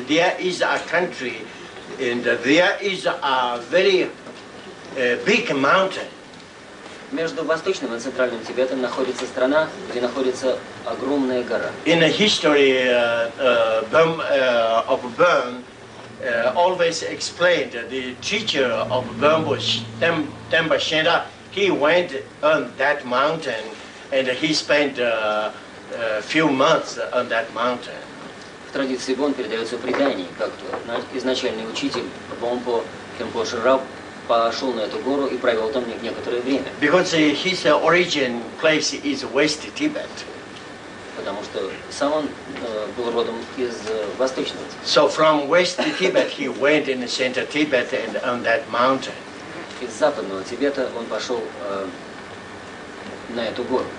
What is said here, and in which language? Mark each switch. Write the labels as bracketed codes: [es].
[en] There is a country, and there is a very big mountain. [ru] Между Восточным и Центральным Тибетом находится страна, где находится огромная гора. [en] In the history of Burn, always explained the teacher of Bambo Temba Shenda, he went on that mountain and he spent a few months on that mountain. [ru] В традиции Бон передается предание, как изначальный учитель Бомпо Кемпо Раб пошел на эту гору и провел там некоторое время. [en] Because his origin place is West Tibet. [ru] Потому что сам он был родом из Восточного Тибета. [en] So from West Tibet he went in Central Tibet and on that mountain. [ru] Из Западного Тибета он пошел на эту гору.